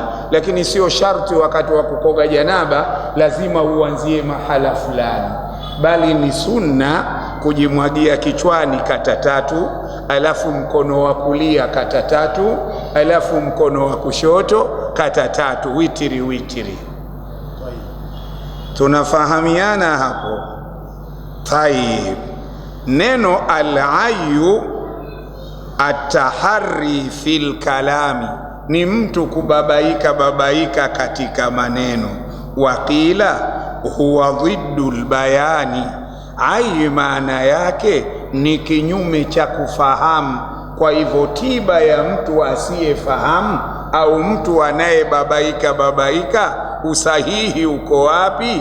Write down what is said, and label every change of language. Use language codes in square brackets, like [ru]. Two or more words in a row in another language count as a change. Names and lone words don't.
[sw] Lakini sio sharti wakati wa kukoga janaba lazima uanzie mahala fulani, bali ni sunna kujimwagia kichwani kata 3, alafu mkono wa kulia kata 3, alafu mkono wa kushoto kata 3, witiri. Tunafahamiana hapo? [ar] Tayib. Neno العي التهاري في الكلام, [sw] ni mtu kubabaika katika maneno. [ar] وقيل هو ضد البيان, [sw] ai maana yake ni kinyume cha kufahamu. Kwa hivyo tiba ya mtu asiyefahamu au mtu anayebabaika, usahihi uko wapi?